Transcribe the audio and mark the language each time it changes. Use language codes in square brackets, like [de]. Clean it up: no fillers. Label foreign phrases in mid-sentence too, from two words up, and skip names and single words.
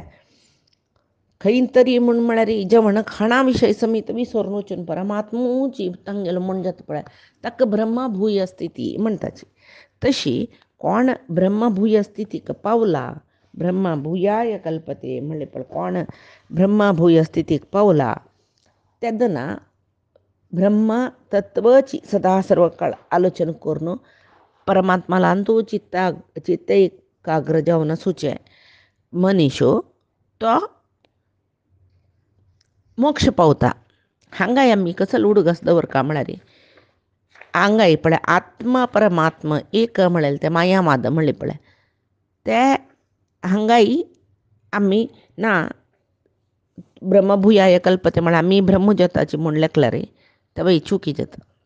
[kok] खंय तरी म्हूण म्हळ्यार जेवण खाणा विशय समीत विसरून वचून परमात्मूची तांगेलो म्हण जाता पळय ताका ब्रह्मभूय स्थिती म्हणटाची. तशी कोण ब्रह्मभूय स्थितीक पावला [sa] ब्रह्मभूयाय कल्पते [kok] म्हणलें पळय कोण ब्रह्मभूय स्थितीक पावला तेदना ब्रह्म तत्वाची सदा सर्व काळ आलोचन करून परमात्मालांतू चित्त एकाग्र जावन आसूचें मनीसो तो मोक्ष पावता. हांगाय आमी कसो उडगास दवरका म्हळ्यार हांगाय पळय आत्मा परमात्मा एक म्हळें तें मायामाद म्हणलें पळय ते हांगाय आमी ना [sa] ब्रह्मभूयाय कल्पते [kok] म्हळ्यार आमी ब्रह्मजताची म्हूण लेखल्यार तें चुकी जाता.